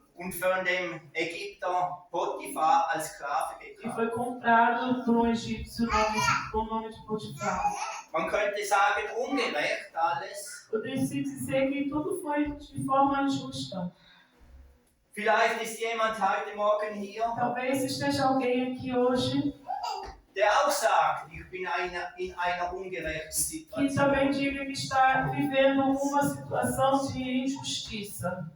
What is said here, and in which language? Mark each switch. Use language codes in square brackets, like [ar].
[de] und von dem Ägypter Potiphar als Sklave [pt] e [de] gekauft. [pt] foi comprado por um egípcio com o nome de Potifar. [de] Man könnte sagen, ungerecht alles. [pt] Poderia se dizer que tudo foi de forma injusta. [de] Vielleicht ist jemand heute Morgen hier, [pt] Talvez esteja alguém aqui hoje [de] der auch sagt, ich bin in einer ungerechten [pt] que [de] Situation. [pt] também diga que está vivendo uma situação de injustiça.